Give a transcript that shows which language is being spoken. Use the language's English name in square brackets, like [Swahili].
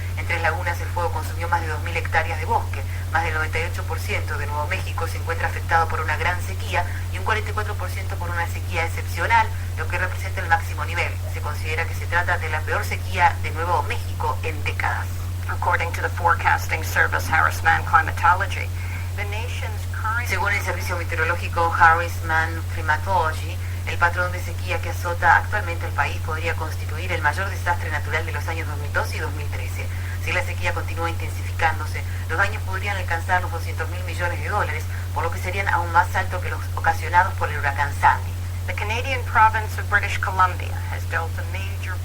[Spanish] En 3 lagunas el fuego consumió más de 2.000 hectáreas de bosque. Más del 98% de Nuevo México se encuentra afectado por una gran sequía y un 44% por una sequía excepcional, lo que representa el máximo nivel. Se considera que se trata de la peor sequía de Nuevo México en décadas. [English] According to the forecasting service Harris-Mann Climatology, the nation's current... [Spanish] Según el servicio meteorológico Harris-Mann Climatology, el patrón de sequía que azota actualmente el país podría constituir el mayor desastre natural de los años 2012 y 2013. Si la sequía continúa intensificándose, los daños podrían alcanzar los $200.000 millones, por lo que serían aún más altos que los ocasionados por el huracán Sandy. [English] The Canadian province of British Columbia has dealt a major...